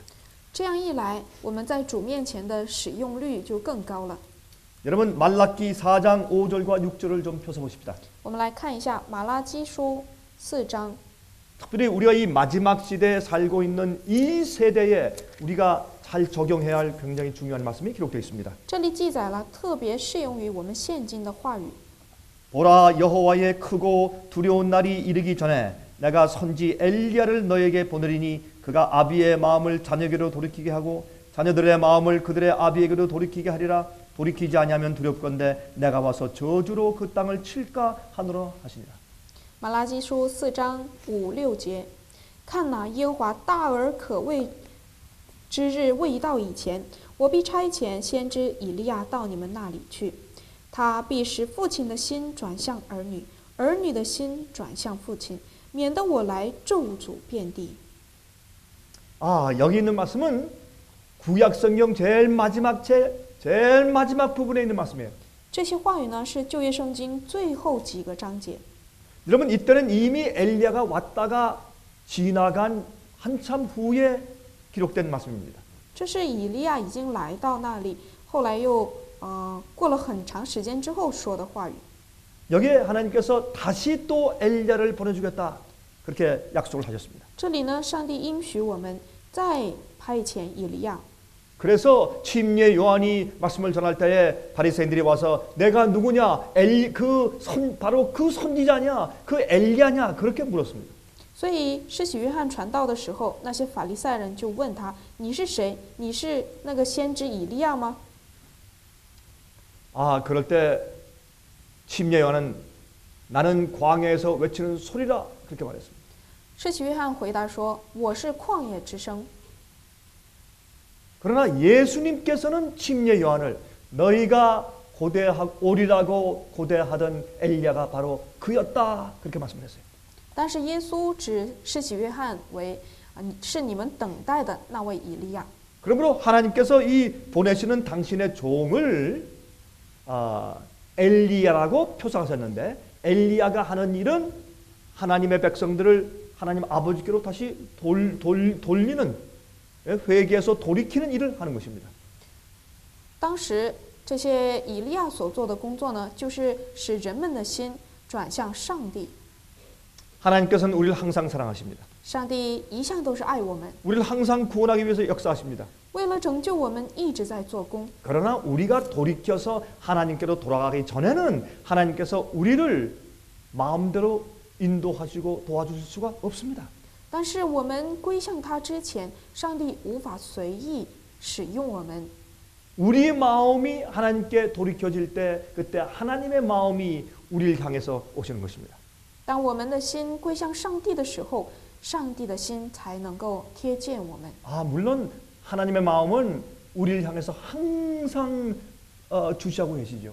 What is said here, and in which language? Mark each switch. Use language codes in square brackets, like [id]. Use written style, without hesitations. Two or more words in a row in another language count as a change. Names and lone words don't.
[zh] 这样一来，我们在主面前的使用率就更高了。 [ko] 여러분 말라기 4장 5절과 6절을 좀 펴서 보십시다. [zh] 我们来看一下马拉基书4章。 [ko] 특별히 우리가 이 마지막 시대에 살고 있는 이 세대에 우리가 잘 적용해야 할 굉장히 중요한 말씀이 기록되어 있습니다. [zh] 这里记载了特别适用于我们现今的话语。 [ko] 보라 여호와의 크고 두려운 날이 이르기 전에 내가 선지 엘리야를 너에게 보내리니 그가 아비의 마음을 자녀에게로 돌이키게 하고 자녀들의 마음을 그들의 아비에게로 돌이키게 하리라. 돌이키지 아니하면 두렵건대 내가 와서 저주로 그 땅을 칠까 하노라 하시니라. [zh] 马拉基书4章5、6节，看哪，耶和华大而可畏之日未到以前，我必差遣先知以利亚到你们那里去，他必使父亲的心转向儿女，儿女的心转向父亲，免得我来咒诅遍地。 [ko] 아, 여기 있는 말씀은 구약 성경 제일 마지막 부분에 있는 말씀이에요. [zh] 这些话语呢，是旧约圣经最后几个章节。 [ko] 여러분 이때는 이미 엘리야가 왔다가 지나간 한참 후에 기록된 말씀입니다. [zh] 这是以利亚已经来到那里，后来又过了很长时间之后说的话语。 [ko] 여기에 하나님께서 다시 또 엘리야를 보내주겠다 그렇게 약속을 하셨습니다. [zh] 这里呢，上帝应许我们再派遣以利亚。 [ko] 그래서 침례 요한이 말씀을 전할 때에 바리새인들이 와서 내가 누구냐? 바로 그 선지자냐? 그 엘리야냐? 그렇게 물었습니다. [zh] 所以施洗约翰传道的时候，那些法利赛人就问他：“你是谁？你是那个先知以利亚吗？” [ko] 아, 그럴 때 침례 요한은 나는 광야에서 외치는 소리라 그렇게 말했습니다. [zh] 施洗约翰回答说：“我是旷野之声。” [ko] 그러나 예수님께서는 침례 요한을 너희가 오리라고 고대하던 엘리야가 바로 그였다 그렇게 말씀했어요. [zh] 但是耶稣指施洗约翰为是你们等待的那位以利亚。 [ko] 그러므로 하나님께서 이 보내시는 당신의 종을 엘리야라고 표상하셨는데 엘리야가 하는 일은 하나님의 백성들을 하나님 아버지께로 다시 돌리는 회개해서 돌이키는 일을 하는 것입니다. [zh] 当时这些以利亚所做的工作呢，就是使人们的心转向上帝。 [ko] 하나님께서는 우리를 항상 사랑하십니다. [zh] 上帝一向都是爱我们， [ko] 우리를 항상 구원하기 위해서 역사하십니다. [zh] 为了拯救我们一直在做工。 [ko] 그러나 우리가 돌이켜서 하나님께로 돌아가기 전에는 하나님께서 우리를 마음대로 인도하시고 도와주실 수가 없습니다. [zh] 但是我们归向他之前，上帝无法随意使用我们。 [ko] 우리 마음이 하나님께 돌이켜질 때 그때 하나님의 마음이 우리를 향해서 오시는 것입니다. [zh] 当我们的心归向上帝的时候，上帝的心才能够贴近我们。 [ko] 물론 하나님의 마음은 우리를 향해서 항상 주시하고 계시죠.